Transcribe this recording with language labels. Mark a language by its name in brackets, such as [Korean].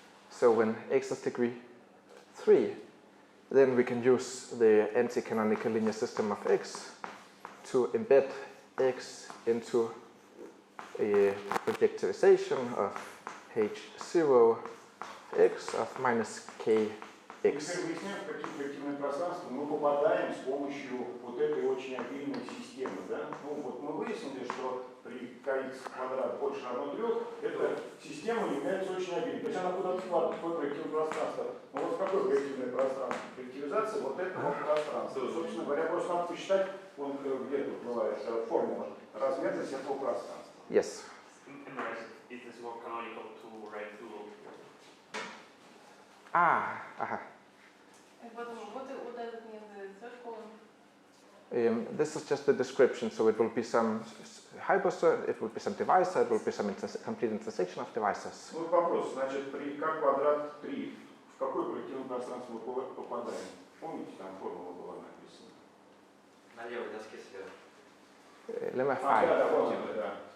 [English] So when x is degree 3, then we can use the anti-canonical linear system of x to embed x into a projectorization of h0 x of minus kx. [Russian] Теперь выясняем, в какие проективные пространства мы попадаем с помощью вот этой очень обильной системы. Да? Ну, вот мы выяснили, что при kx квадрат больше равно 3, эта система является очень обильной. То есть она куда-то складывает, какое проективное пространство. Ну вот какое проективное пространство? Проективизация вот этого пространства. Собственно говоря, просто надо посчитать, вон, где тут бывает формула, размерность этого пространства. [English] Yes. It is more canonical to write to. Aha. What does it mean, the third column? This is just the description, so it will be some hypersur, it will be some divisor, it will be some complete intersection of divisors. [Russian] Ну вопрос, значит, при k квадрат 3, в какое проективное пространство мы попадаем? Помните, там формула была написана? На левой доске сверху. [English] Lemma 5. [Russian] Да, вот это, да.